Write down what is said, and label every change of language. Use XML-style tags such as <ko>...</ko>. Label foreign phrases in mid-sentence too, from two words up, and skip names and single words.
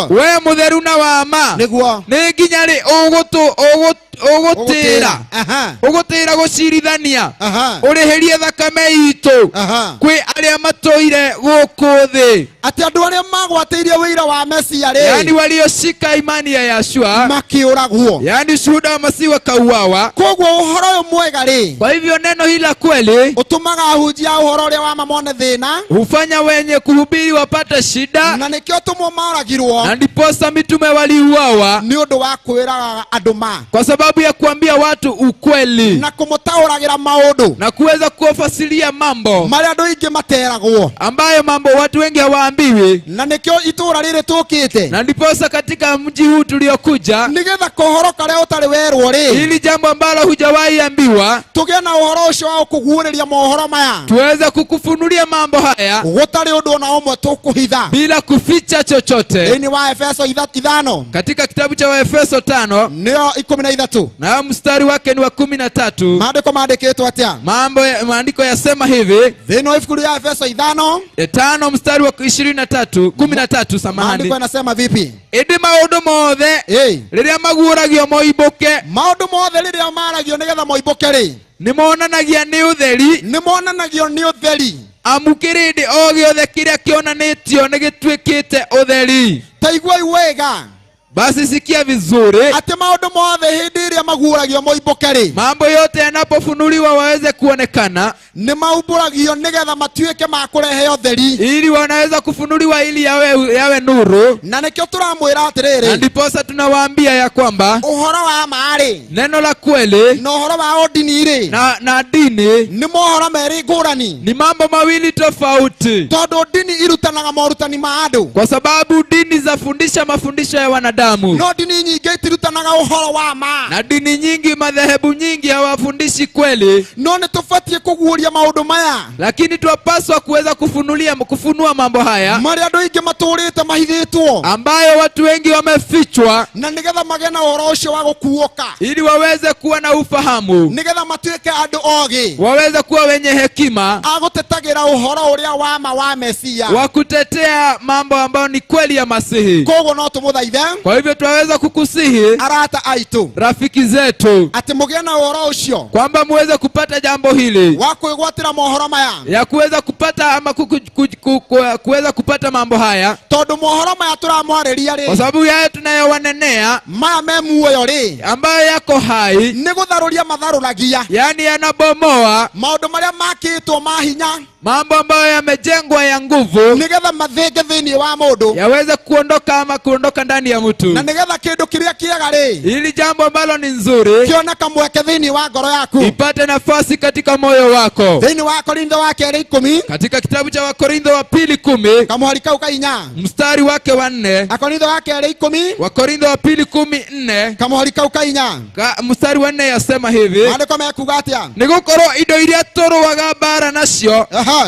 <ki>we mũtheru na wa ma, nĩguo nĩ nginya rĩ ũgũtĩra aha ũgũtĩra gũcirithania aha ũrĩhĩrie thakame itũ aha kwĩ arĩa matũire gũkũ thĩ, atĩ andũ arĩa magwatĩirie wĩira wa Mesia</ki> <sw>yani</sw> <ki>rĩ</ki> <sw>walioshika imani ya Yashua,</sw> <ki>makĩũragwo.</ki> <sw>yani ushuhuda wa Masihi wakauawa.</sw> <ki>Koguo ũhoro ũyũ mwega rĩ</ki> <sw>Kwa hivyo neno hili la kweli</sw> <ki>ũtũmaga ahunjia ũhoro ũrĩa wa mamone thĩna,</ki> <sw>hufanya wenye kuhubiri wapate shida,</sw> <ki>na nĩkĩo tũmwo moragirwo</ki> <sw>na ndiposa mitume waliuawa</sw> <ki>nĩ ũndũ wa kwĩraga andũ ma</ki> <sw>kwa sababu ya kuambia watu ukweli</sw> <ki>na kũmũtaũragĩra maũndũ</ki> <sw>na kuweza kuwafasiria mambo</sw> <ki>marĩa andũ aingĩ materagwo,</ki> <sw>ambayo mambo watu wengi hawaambiwi.</sw> <ki>na nĩkĩo itũũra rĩrĩ tũkĩte</ki> <sw>Na ndiposa katika mji huu tuliokuja,</sw> <ki>nĩgetha ũhoro karĩa ũtarĩ werwo rĩ</ki> <sw>hili jambo ambalo hujawahi ambiwa,</sw> <ki>tũgĩe na ũhoro ũcio wa kũguũrĩria mohoro maya</ki> <sw>tuweze kukufunulia mambo haya</sw> <ki>gũtarĩ ũndũ ona ũmwe tũkũhitha</ki> <sw>bila kuficha chochote.</sw> <ki>thĩinĩ wa Efeso 5</ki> <sw>Katika kitabu cha Waefeso 5</sw> <ki>nĩyo 13</ki> <sw>na mstari wake ni wa 13,</sw> <ki>maandĩko maandĩkĩtwo atĩa?</ki> <sw>maandiko yasema hivi.</sw> <ki>Thĩinĩ wa ibuku rĩa Efeso 5</ki> <sw>5 mstari wa 13</sw> <ki>maandĩko</ki> <sw>samahani. yanasema vipi?</sw> <ki>Ĩndĩ maũndũ mothe rĩrĩa maguũragio moimbũke, maũndũ mothe rĩrĩa maragio nĩgetha moimbũke rĩ nĩmonanagia nĩ ũtheri, nĩmonanagio nĩ ũtheri. amu kĩrĩndĩ o gĩothe kĩrĩa kĩonanĩtio nĩgĩtuĩkĩte ũtheri. Ta iguai wega</ki> <sw>Basi sikia vizuri,</sw> <ki>atĩ maũndũ mothe hĩndĩ ĩrĩa maguũragio moimbũke rĩ</ki> <sw>mambo yote yanapofunuliwa waweze kuonekana,</sw> <ki>nĩ maumbũragio nĩgetha matuĩke ma kũrehe ũtheri,</ki> <sw>ili wanaweza kufunuliwa ili yawe nuru.</sw> <ki>na nĩkĩo tũramwĩra</ki> <sw>Na</sw> <ki>atĩrĩrĩ</ki> <sw>ndiposa tunawaambia ya kwamba</sw> <ki>ũhoro wa marĩ</ki> <sw>neno la kweli</sw> <ki>na ũhoro wa ũndini rĩ</ki> <sw>na dini</sw> <ki>nĩ mohoro merĩ ngũrani,</ki> <sw>ni mambo mawili tofauti,</sw> <ki>tondũ ndini irutanaga morutani ma andũ,</ki> <sw>kwa sababu dini zafundisha mafundisho ya wanadamu,</sw> <ki>no ndini nyingĩ itirutanaga ũhoro wa ma.</ki> <sw>na dini nyingi, madhehebu nyingi hawafundishi kweli.</sw> <ki>No nĩ tũbatiĩ kũguũria maũndũ maya,</ki> <sw>Lakini twapaswa kuweza kufunua mambo haya</sw> <ki>marĩa andũ aingĩ matũrĩte mahithĩtwo,</ki> <sw>ambayo watu wengi wamefichwa,</sw> <ki>na nĩgetha magĩe na ũhoro ũcio wa gũkuũka,</ki> <sw>ili waweze kuwa na ufahamu,</sw> <ki>nĩgetha matuĩke andũ ogĩ</ki> <sw>waweze kuwa wenye hekima</sw> <ki>a gũtetagĩra ũhoro ũrĩa wa ma wa Mesia.</ki> <sw>wa kutetea mambo ambayo ni kweli ya Masihi.</sw> <ki>Koguo no tũmũthaithe</ki> <sw>Kwa hivyo twaweza kukusihi,</sw> <ki>arata aitũ,</ki> <sw>rafiki zetu,</sw> <ki>atĩ mũgĩe na ũhoro ũcio</ki> <sw>kwamba muweze kupata jambo hili</sw> <ki>wa kwĩgwatĩra mohoro maya,</ki> <sw>ya kuweza kupata ama kuweza kupata mambo haya,</sw> <ki>tondũ mohoro maya tũramwarĩria</ki> <sw>kwa</sw> <ki>rĩ</ki> <sw>sababu yale tunayowanenea</sw> <ki>maya me muoyo rĩ</ki> <sw>ambayo yako hai,</sw> <ki>nĩ gũtharũria matharũragia</ki> <sw>yani yanabomoa</sw> <ki>maũndũ marĩa makĩtwo ma hinya,</ki> <sw>mambo ambayo yamejengwa ya nguvu,</sw> <ki>nĩgetha mathĩnge thĩinĩ wa mũndũ,</ki> <sw>yaweze kuondoka ama kuondoka ndani ya mtu,</sw> <ki>na nĩgetha kĩndũ kĩrĩa kĩega rĩ</ki> <sw>ili jambo ambalo ni nzuri</sw> <ki>kĩone kamweke thĩinĩ wa ngoro yaku.</ki> <sw>ipate nafasi katika moyo wako.</sw> <ki>Thĩinĩ wa Korintho wa kerĩ 10</ki> <sw>Katika kitabu cha Wakorintho wa pili 10</sw> <ki>kamũhari kau ka 4,</ki> <sw>mstari wake wa 4,</sw> <ki>Akorintho wa kerĩ 10</ki> <sw>Wakorintho wa pili 10:4,</sw> <ki>kamũhari kau ka 4,</ki> <sw>mstari wa 4 yasema hivi.</sw> <ki>maandĩko mekuga atĩa? Nĩgũkorwo indo iria tũrũaga mbara nacio Aha,</ki>